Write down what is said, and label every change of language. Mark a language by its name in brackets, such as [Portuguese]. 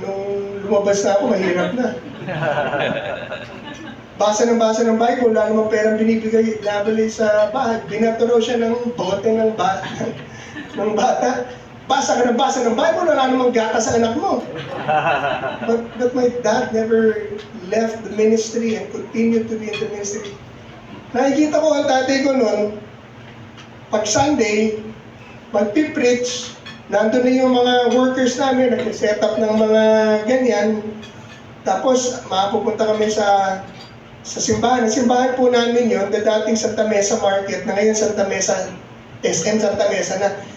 [Filipino] Nung lumabas na ako, mahirap na. Basa ng Bible, wala namang perang binibigay, nabali sa bahay. Binato raw siya ng bote ng bata. Basa ka ng Bible, wala namang gata sa anak mo. [English] But my dad never left the ministry and continued to be in the ministry. [Filipino] Nakikita ko ang tatay ko noon, pag Sunday, magpipreach, nandun na yung mga workers namin, nag-set up ng mga ganyan. Tapos, mapupunta kami sa simbahan. Ang simbahan po namin yun, dating Santa Mesa Market, na ngayon Santa Mesa, SM Santa Mesa na.